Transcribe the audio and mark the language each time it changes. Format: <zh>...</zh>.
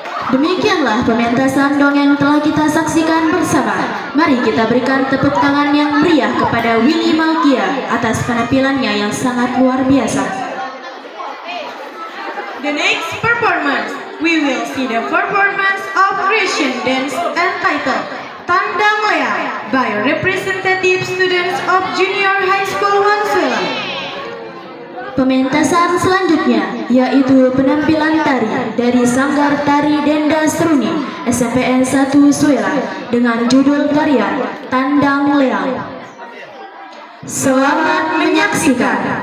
<id>Demikianlah pementasan dongeng telah kita saksikan bersama. Mari kita berikan tepuk tangan yang meriah kepada Willy Malkia atas penampilannya yang sangat luar biasa.</id> <en>The next performance, we will see the performance of Russian dance entitled Tandang Lea by representative students of Junior High School Wansuela.</en> <id>Pementasan selanjutnya yaitu penampilan tari dari Sanggar Tari Denda Seruni SMPN 1 Suela dengan judul karya Tandang Leang. Selamat menyaksikan.</id>